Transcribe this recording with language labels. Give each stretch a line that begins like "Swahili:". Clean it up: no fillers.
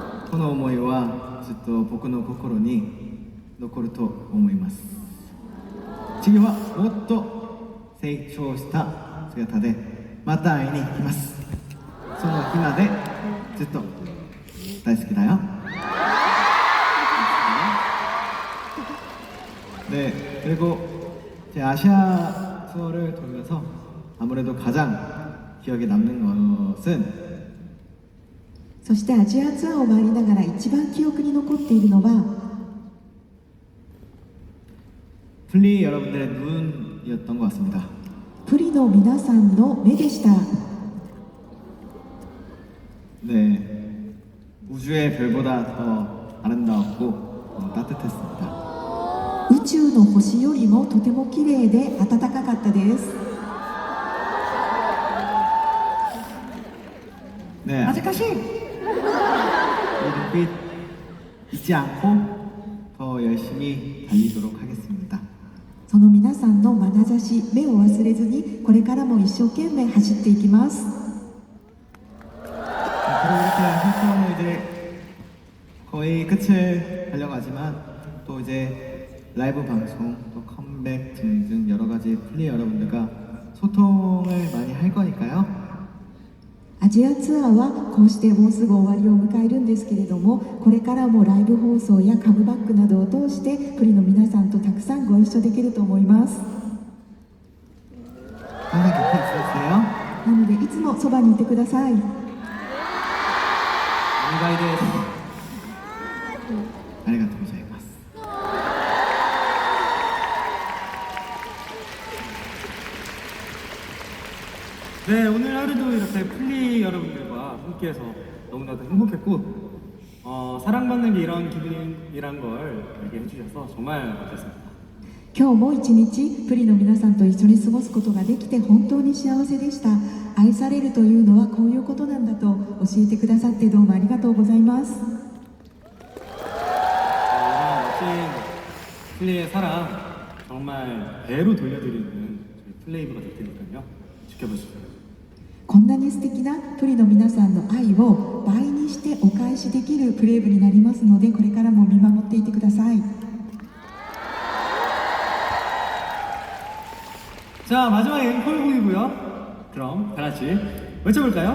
Japanese: この思いはずっと僕の心に残ると思います。次はもっと成長した姿でまた会いに来ます。その日までずっと大好きだよ。
Korean: 네, 그리고 제 아시아 투어를 돌면서 아무래도 가장 기억에 남는 것은
Japanese: そしてアジアツアーを回りながら一番記憶に残っているのは
Korean: 플리 여러분들의 눈이었던 것 같습니다.
Japanese: プリの皆さんの目でした。
Korean: 네, 우주의 별보다 더 아름다웠고 따뜻했습니다.
Japanese: 宇宙の星よりもとても綺麗で暖かかったです。
Korean: 네, 아직까지 이 눈빛 잊지 않고 더 열심히 달리도록 하겠습니다.
Japanese: その皆さんの眼差し、目を忘れずにこれからも一生懸命走っていきます。
Korean: 그리고 이렇게 활동을 이제 거의 끝을 달려가지만 또 이제 라이브 방송, 또 컴백 등등 여러 가지 플리 여러분들과 소통을 많이 할 거니까요.
Japanese: アジアツアーはこうしてもうすぐ終わりを迎えるんですけれども、これからもライブ放送やカムバックなどを通してプリの皆さんとたくさんご一緒できると思います。
Korean: 항상 곁에 있으세요.
Japanese: なのでいつもそばにいてください。 아리가또 고자이마스.
Korean: 네, 오늘 하루도 이렇게 플리 여러분들과 함께해서 너무나도 행복했고 사랑받는 게 이런 기분이란 걸 알게 해주셔서 정말 감사했습니다.
Japanese: 今日も一日プリの皆さんと一緒に過ごすことができて本当に幸せでした。愛されるというのはこういうことなんだと教えてくださってどうもありがとうございます。
Korean: 멋진 플리의 사랑 정말 배로 돌려드리는 저희 플레이브가 될 테니까요. 지켜보시죠.
Japanese: こんなに素敵なプリの皆さんの愛を倍にしてお返しできるプレイブになりますので、これからも見守っていてください。
Korean: 자, 마지막 앵콜곡이고요. 그럼 다 같이 외쳐볼까요?